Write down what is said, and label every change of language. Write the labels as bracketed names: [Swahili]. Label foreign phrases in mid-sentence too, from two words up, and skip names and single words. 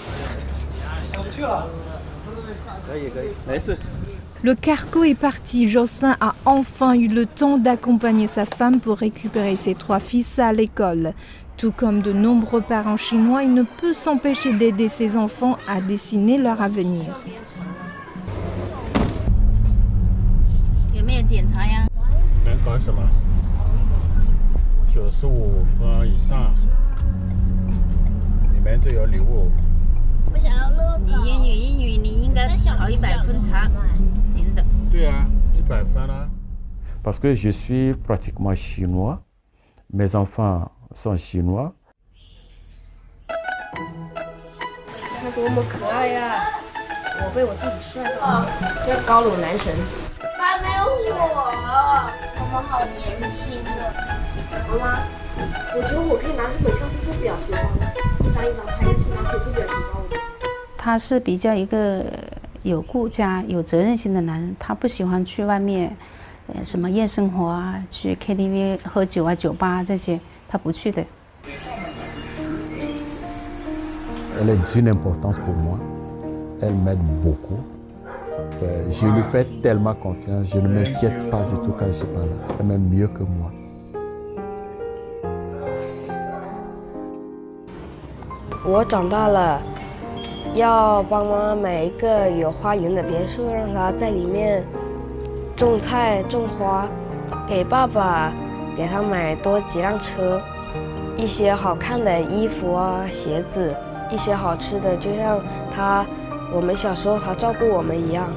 [French] Le cargo est parti. Jocelyn a enfin eu le temps d'accompagner sa femme pour récupérer ses 3 fils à l'école. Tout comme de nombreux parents chinois, il ne peut s'empêcher d'aider ses enfants à dessiner leur avenir. [Chinese] 有没有检查呀？你们搞什么？95分以上，你们就有礼物。我想要乐高。你英语你应该考100分才行的。对啊，100分啊。 [French] Parce que je suis pratiquement chinois, mes enfants sont chinois. [Chinese] 他多么可爱呀！我被我自己帅到，这高冷男神。还没有我，他们好年轻的。妈妈，我觉得我可以拿这本相机做表情包，一张一张拍，就是拿可以做表情包。他是比较一个有顾家、有责任心的男人，他不喜欢去外面，什么夜生活啊，去 KTV 喝酒啊、酒吧这些，他不去的。 [French] Elle est d'une importance pour moi. Elle m'aide beaucoup. Je lui fais tellement confiance. Je ne m'inquiète pas du tout quand je suis pas là. Elle m'aime mieux que moi. [Chinese] 我长大了，要帮妈妈买一个有花园的别墅，让她在里面种菜、种花。给爸爸，给他买多几辆车，一些好看的衣服啊、鞋子，一些好吃的，就像我们小时候他照顾我们一样。